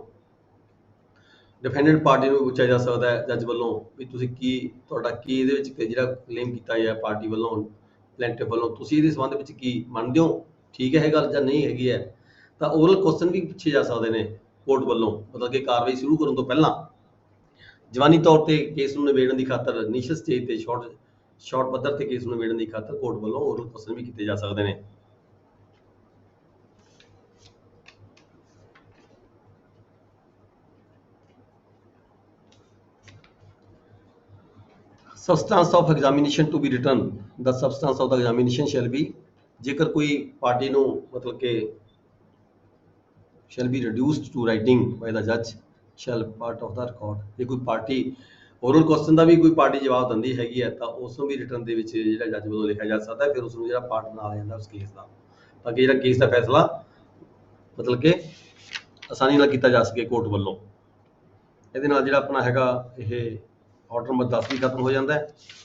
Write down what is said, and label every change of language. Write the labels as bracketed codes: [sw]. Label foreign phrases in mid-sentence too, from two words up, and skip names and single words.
[en] defendant party [pa] ਨੂੰ ਪੁੱਛਿਆ ਜਾ ਸਕਦਾ ਹੈ ਜੱਜ ਵੱਲੋਂ ਵੀ ਤੁਸੀਂ ਕੀ ਤੁਹਾਡਾ ਕੀ ਇਹਦੇ ਵਿੱਚ ਜਿਹੜਾ ਕਲੇਮ ਕੀਤਾ ਗਿਆ ਪਾਰਟੀ ਵੱਲੋਂ ਪਲੈਂਟਿਵ ਵੱਲੋਂ, ਤੁਸੀਂ ਇਹਦੇ ਸੰਬੰਧ ਵਿੱਚ ਕੀ ਮੰਨਦੇ ਹੋ, ਠੀਕ ਹੈ ਇਹ ਗੱਲ ਜਾਂ ਨਹੀਂ ਹੈਗੀ ਹੈ। ਤਾਂ [en] oral question [pa] ਵੀ ਪੁੱਛੇ ਜਾ ਸਕਦੇ ਨੇ, ਕੋਰਟ ਵੱਲੋਂ ਮਤਲਬ ਕਿ ਕਾਰਵਾਈ ਸ਼ੁਰੂ ਕਰਨ ਤੋਂ ਪਹਿਲਾਂ ਜਵਾਨੀ ਤੌਰ ਤੇ ਕੇਸ ਨੂੰ ਨਿਬੇੜਨ ਦੀ ਖਾਤਰ [en] initial stage [pa] ਤੇ ਸ਼ਾਰਟ ਪੱਧਰ ਤੇ ਕੇਸ ਨੂੰ ਨਿਬੇੜਨ ਦੀ ਖਾਤਰ ਕੋਰਟ ਵੱਲੋਂ [en] oral question [pa] ਵੀ ਕੀਤੇ ਜਾ ਸਕਦੇ ਨੇ। [en] Substance of examination to be written, the substance of the examination shall be, [pa] ਜੇਕਰ ਕੋਈ ਪਾਰਟੀ ਨੂੰ ਮਤਲਬ ਕਿ [en] shall be reduced to writing by the judge shall part of the record, [pa] ਜੇ ਕੋਈ ਪਾਰਟੀ [en] oral question [pa] ਦਾ ਵੀ ਕੋਈ ਪਾਰਟੀ ਜਵਾਬ ਦਿੰਦੀ ਹੈਗੀ ਹੈ ਤਾਂ ਉਸ ਨੂੰ ਵੀ ਰਿਟਰਨ ਦੇ ਵਿੱਚ ਜਿਹੜਾ ਜੱਜ ਵੱਲੋਂ ਲਿਖਿਆ ਜਾ ਸਕਦਾ ਹੈ, ਫਿਰ ਉਸ ਨੂੰ ਜਿਹੜਾ ਪਾਰਟ ਬਣਾ ਜਾਂਦਾ ਉਸ ਕੇਸ ਦਾ, ਤਾਂ ਕਿ ਜਿਹੜਾ ਕੇਸ ਦਾ ਫੈਸਲਾ ਮਤਲਬ ਕਿ ਆਸਾਨੀ ਨਾਲ ਕੀਤਾ ਜਾ ਸਕੇ ਕੋਰਟ ਵੱਲੋਂ। ਇਹਦੇ ਨਾਲ ਜਿਹੜਾ ਆਪਣਾ ਹੈਗਾ ਇਹ [en] order number 10 [pa] ਵੀ ਖਤਮ ਹੋ ਜਾਂਦਾ ਹੈ।